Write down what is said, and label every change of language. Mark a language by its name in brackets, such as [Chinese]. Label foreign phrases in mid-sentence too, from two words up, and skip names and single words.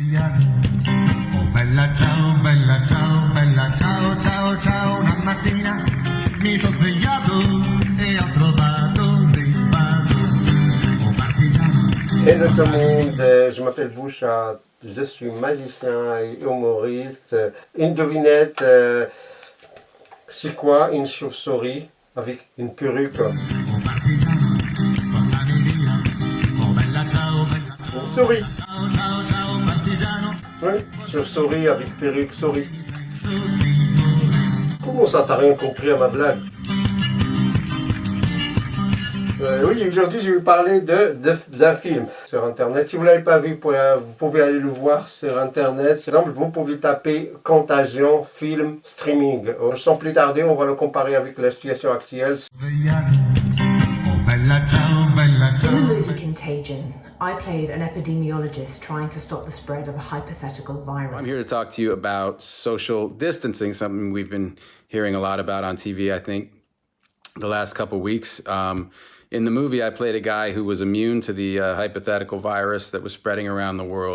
[Italian] Oh bella ciao, ciao, ciao, una mattina mi sono svegliato e ho trovato dei vaso. Oh partigiano. [French] Hello tout le monde, je m'appelle Boucha, je suis magicien et humoriste. Une devinette, c'est quoi une chauve-souris avec une perruque? [Italian] Oh partigiano, portami via. Oh bella ciao, [French] Une souris. [Italian] ciao, ciao, ciao, partigiano. [French] Oui, chauve-souris avec perruque souris. Comment ça, t'as rien compris à ma blague? Oui, aujourd'hui je vais vous parler d'un film sur internet. Si vous ne l'avez pas vu, vous pouvez aller le voir sur internet. Par exemple, vous pouvez taper Contagion film streaming. Sans plus tarder, on va le comparer avec la situation actuelle. [Italian] Svegliato. Oh bella ciao, bella [English] In the [Italian] ciao. [English] movie Contagion, I played an epidemiologist trying to stop the spread of a hypothetical virus. I'm here to talk to you about social distancing, something we've been hearing a lot about on TV, I think, the last couple weeks. In the movie, I played a guy who was immune to the hypothetical virus that was spreading around the world.